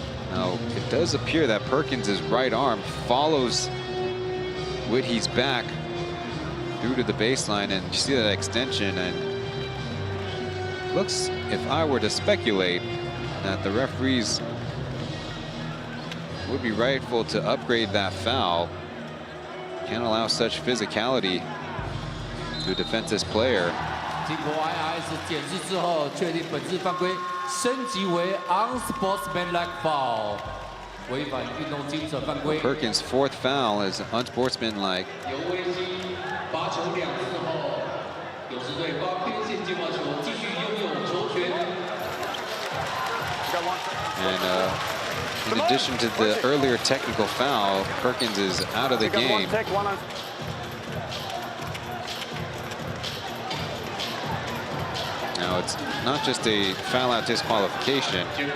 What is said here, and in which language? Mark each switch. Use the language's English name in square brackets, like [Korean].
[English] Now, it does appear that Perkins' right arm follows Whitney's back through to the baseline, and you see that extension, and looks, if I were to speculate, that the referees would be rightful to upgrade that foul. Can't allow such physicality to a defenseless player. [Chinese] 经过 IIS 检视之后，确定本次犯规升级为 unsportsmanlike foul， 违反运动精神犯规。 [English] Perkins' 4th foul is unsportsmanlike. [Chinese] 有危机，罚球2次后，勇士队发边线接发球，继续拥有球权。 [English] And in addition to the earlier technical foul, Perkins is out of the game. Now it's not just a foul out disqualification.